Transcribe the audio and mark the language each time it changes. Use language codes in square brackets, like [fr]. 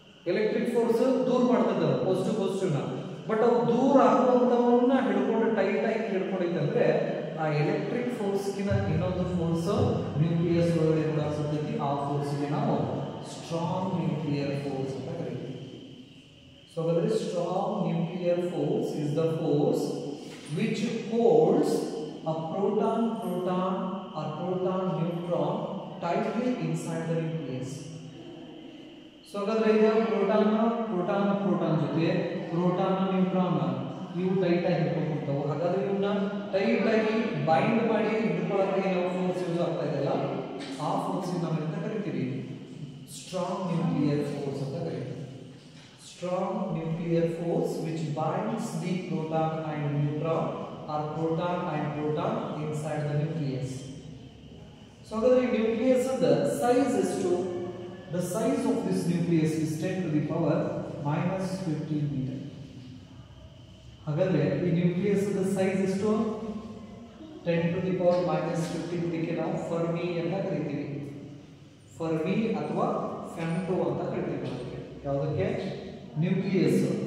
[kn] Electric force ದೂರ ಮಾಡ್ತದೆ ಪಾಸಿಟಿವ್ನ, but ಅವು ದೂರ ಆಗುವಂಥವನ್ನ ಹಿಡ್ಕೊಂಡು ಟೈಟ್ ಆಗಿ ಹಿಡ್ಕೊಂಡೈತಂದ್ರೆ ಆ ಎಲೆಕ್ಟ್ರಿಕ್ ಫೋರ್ಸ್ಗಿನ ಇನ್ನೊಂದು ಫೋರ್ಸ್ ನ್ಯೂಕ್ಲಿಯಸ್ ಒಳಗಡೆ ಕೂಡ ಸಿಗ್ತೈತಿ. ಆ ಫೋರ್ಸ್ಗೆ ನಾವು ಸ್ಟ್ರಾಂಗ್ ನ್ಯೂಕ್ಲಿಯರ್ ಫೋರ್ಸ್ ಅಂತ ಕರಿತೀವಿ. [en] So ಹಾಗಾದ್ರೆ strong nuclear force is the force which holds a proton or proton neutron tightly inside the nucleus. [kn] So ಹಾಗಾದ್ರೆ ಈಗ ಪ್ರೋಟಾನ್ ಜೊತೆ ಪ್ರೋಟಾನ್ ನ್ಯೂಟ್ರಾನ್ ಇವು ಟೈಟ್ ಆಗಿ ಹಿಡ್ಕೊಂಡ್ಬಿಡ್ತಾವೆ. ಹಾಗಾದ್ರೆ ಇವನ್ನ ಟೈಟ್ ಆಗಿ ಬೈಂಡ್ ಮಾಡಿ ಹಿಡ್ಕೊಳ್ಳೋಕೆ ನಾವು ಫೋರ್ಸ್ ಯೂಸ್ ಆಗ್ತಾ ಇದೆಯಲ್ಲ, ಆ ಫೋರ್ಸ್ ನಾವು ಎಂತ ಕರಿತೀವಿ? ಸ್ಟ್ರಾಂಗ್ ನ್ಯೂಕ್ಲಿಯರ್ ಫೋರ್ಸ್ ಅಂತ ಕರಿತೀವಿ. [en] Strong nuclear force which binds the proton and neutron or proton and proton inside the nucleus. So the nucleus the size is the size of this nucleus is 10 to the power minus 15 meter. [kn] ಹಾಗಾದ್ರೆ ಈ nucleus the size ಎಷ್ಟು? [en] 10 to the power minus 15 [kn] ಇದಕ್ಕೆ ನಾವು Fermi ಅಂತ ಕರಿತೀವಿ. Fermi ಅಥವಾ femto ಅಂತ ಕರಿತೀವಿ. ಯಾವುದಕ್ಕೆ? ನ್ಯೂಕ್ಲಿಯಸ್.